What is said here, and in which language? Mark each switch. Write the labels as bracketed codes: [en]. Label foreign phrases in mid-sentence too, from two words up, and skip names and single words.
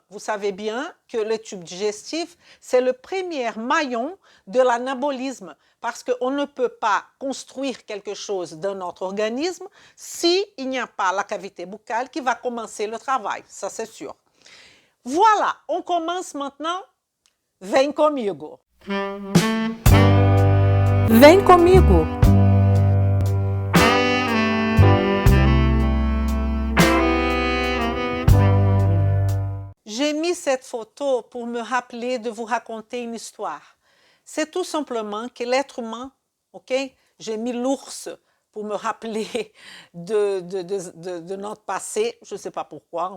[fr] Vous savez bien que le tube digestif, c'est le premier maillon de l'anabolisme parce qu'on ne peut pas construire quelque chose dans notre organisme s'il n'y a pas la cavité buccale qui va commencer le travail, ça c'est sûr. Voilà, on commence maintenant. [pt] Vem comigo. Vem comigo. [fr] J'ai mis cette photo pour me rappeler de vous raconter une histoire. C'est tout simplement que l'être humain, ok? J'ai mis l'ours pour me rappeler de notre passé, je ne sais pas pourquoi.